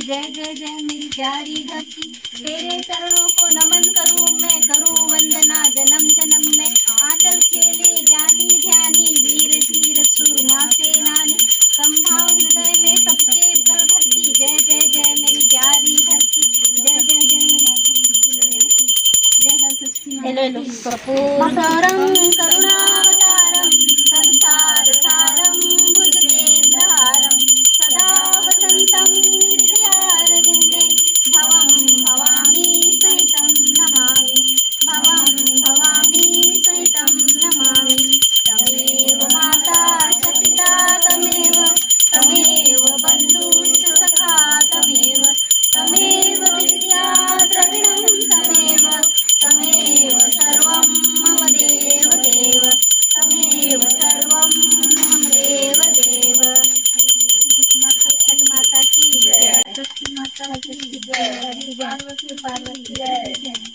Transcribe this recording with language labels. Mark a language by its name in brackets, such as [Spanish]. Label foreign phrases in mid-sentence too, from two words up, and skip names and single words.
[Hindi] जय जय जय मेरी प्यारी धरती, तेरे चरणों को नमन करूं मैं, करूं वंदना जन्म जन्म में। आंचल खेले ज्ञानी ध्यानी, वीर धीर सूरमा सेनानी, संभाव हृदय में सबके कर भरती। जय जय जय मेरी प्यारी धरती, जय जय जय मेरी जय हर सृष्टि [Sanskrit] हेलो कर्पूरगौरं करुणावतारं संसार सारं भुजगेन्द्रहारं सदा वसन्तं हृदयारविन्दे भवं भवामि सहितं नमामि, भवं भवामि सहितं नमामि। तमेव माता च पिता तमेव, तमेव बन्धुश्च सखा तमेव, तमेव विद्या द्रविणं तमेव, तमेव सर्वं मम देव देव, तमेव सर्वं मम देव देव। [Hindi] छठ माता की जय, छठ माता की जय, पार्वती पार्वती जय।